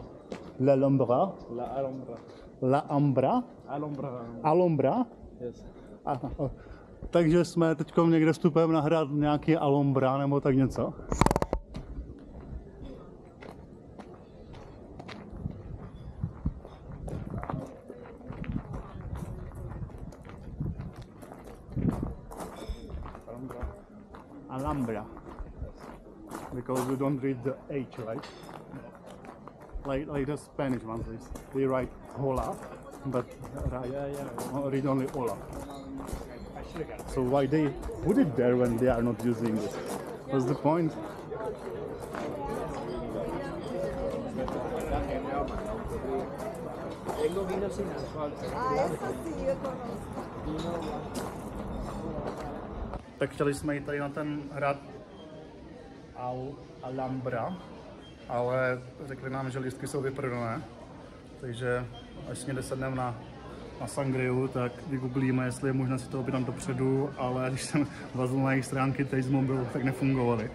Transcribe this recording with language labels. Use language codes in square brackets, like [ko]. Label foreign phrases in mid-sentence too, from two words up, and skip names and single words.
[es] La Alhambra? La Alhambra. La Alhambra? Alhambra. Alhambra? [en] Yes. [cs] Aha. Takže jsme teď někde vstupem na hrad nějaký Alhambra nebo tak něco. Alhambra. [en] Because we don't read the H, right? Like the Spanish ones, they write hola, but read only hola. So why they put it there when they are not using it? What's the point? [es] Tengo vino sin alcohol. Eso sí, yo conozco. [cs] Tak chtěli jsme jít tady na ten hrad Alhambra, ale řekli nám, že lístky jsou vyprodané, takže až někde sedneme na sangriu, tak vygooglíme, jestli je možné si to objednat dopředu, ale když jsem vazil na jejich stránky teď z mobilu, tak nefungovaly.